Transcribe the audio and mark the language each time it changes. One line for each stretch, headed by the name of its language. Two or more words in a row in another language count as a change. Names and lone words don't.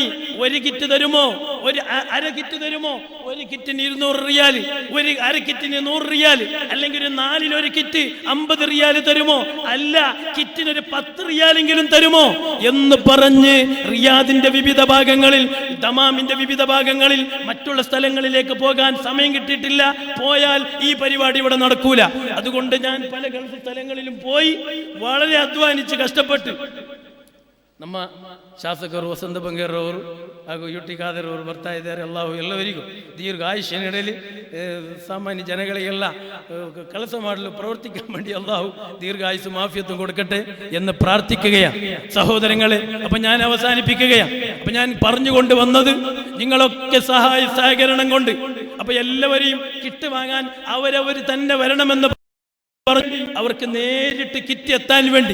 Malayalam: 1 കിറ്റ് തരുമോ, ഒരു അര കിറ്റ് തരുമോ, 1 കിറ്റിന് 200 റിയാൽ, ഒരു അര കിറ്റിന് 100 റിയാൽ, അല്ലെങ്കിൽ ഒരു 4-1 കിറ്റ് 50 റിയാൽ തരുമോ, അല്ല കിറ്റിനൊരു 10 റിയാലെങ്കിലും തരുമോ എന്ന് പറഞ്ഞ് റിയാദിന്റെ വിവിധ ഭാഗങ്ങളിൽ, ദമാമിന്റെ വിവിധ ഭാഗങ്ങളിൽ, മറ്റുള്ള സ്ഥലങ്ങളിലേക്ക് പോകാൻ സമയം കിട്ടിയിട്ടില്ല. പോയാൽ ഈ പരിപാടി ഇവിടെ നടക്കൂല. അതുകൊണ്ട് ഞാൻ പല ഗൾഫ് സ്ഥലങ്ങളിലും പോയി വളരെ അധ്വാനിച്ച് കഷ്ടപ്പെട്ട്
Kannada: ನಮ್ಮ ಶಾಸಕರು ವಸಂತ ಬಂಗೇರವರು ಹಾಗೂ ಯು ಟಿ ಖಾದರ್ ಅವರು ಬರ್ತಾ ಇದ್ದಾರೆ. ಅಲ್ಲಾಹು ಎಲ್ಲವರಿಗೂ ದೀರ್ಘ ಆಯುಷ್ಯ ನೀಡಲಿ. ಸಾಮಾನ್ಯ ಜನಗಳಿಗೆಲ್ಲ ಕೆಲಸ ಮಾಡಲು
Malayalam: പ്രവർത്തിക്കാൻ വേണ്ടി അല്ലാഹു ദീർഘായുസ്സും ആഫിയത്തും കൊടുക്കട്ടെ എന്ന് പ്രാർത്ഥിക്കുകയാണ് സഹോദരങ്ങളെ. അപ്പം ഞാൻ അവസാനിപ്പിക്കുകയാണ്. അപ്പം ഞാൻ പറഞ്ഞുകൊണ്ട് വന്നത് നിങ്ങളൊക്കെ സഹായ സഹകരണം കൊണ്ട് അപ്പം എല്ലാവരെയും കിറ്റ് വാങ്ങാൻ അവരവർ തന്നെ വരണമെന്ന് അവർക്ക് നേരിട്ട് കിറ്റ് എത്താൻ വേണ്ടി.